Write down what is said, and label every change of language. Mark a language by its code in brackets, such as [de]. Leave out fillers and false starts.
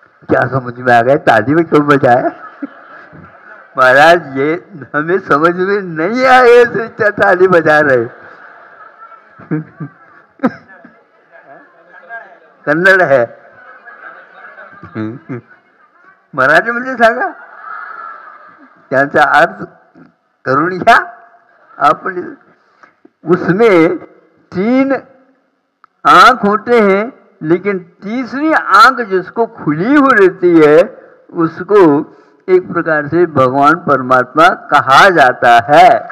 [hi] क्या समझ में आ गया? ताली में क्यों बजाया? महाराज ये हमें समझ में नहीं आए तो ताली बजा रहे। कन्नड़ है [mr] मराठी मध्ये सांगा त्यांचा अर्थ करून घ्या आपण। [hi] उसमें 3 आंख होते हैं, लेकिन तीसरी आंख जिसको खुली हुई रहती है उसको एक प्रकार से भगवान परमात्मा कहा जाता है।